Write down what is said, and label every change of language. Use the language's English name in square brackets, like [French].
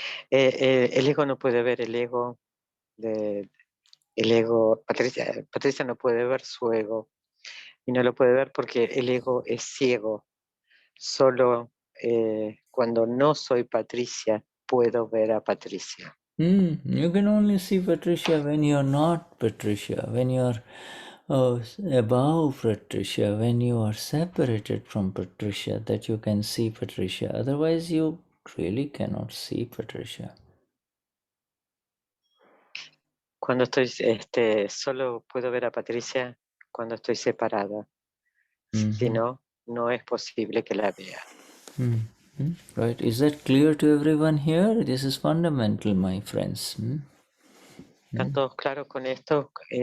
[Spanish] El ego no puede ver el ego. El ego, Patricia no puede ver su ego. Y no lo puede ver porque el ego es ciego. Solo cuando no soy Patricia puedo ver a Patricia. [English] You can only see Patricia when you are not Patricia, when you are above Patricia, when you are separated from Patricia, that you can see Patricia. Otherwise, you really cannot see Patricia. [Spanish] Cuando estoy solo puedo ver a Patricia cuando estoy separada. Si no, no es posible que la vea. [English] Right? Is that clear to everyone here? This is fundamental, my friends. [Spanish] ¿Están todos claros con esto?